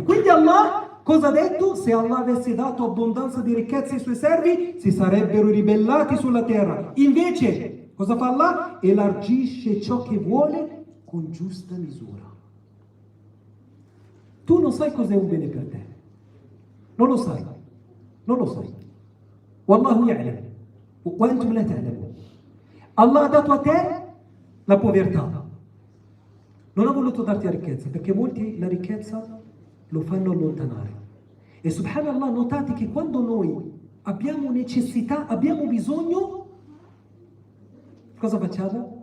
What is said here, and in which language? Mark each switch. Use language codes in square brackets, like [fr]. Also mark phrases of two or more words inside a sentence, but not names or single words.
[it] Quindi Allah cosa ha detto? Se Allah avesse dato abbondanza di ricchezze ai suoi servi, si sarebbero ribellati sulla terra. Invece Cosa fa Allah? Elargisce ciò che vuole con giusta misura. Tu non sai cos'è un bene per te. Non lo sai. Non lo sai. [ar] والله يعلم. وأنتم لا تعلمون. [it] Allah ha dato a te la povertà. Non ha voluto darti la ricchezza, perché molti la ricchezza lo fanno allontanare. E subhanallah, notate che quando noi abbiamo necessità, abbiamo bisogno, cosa facciamo?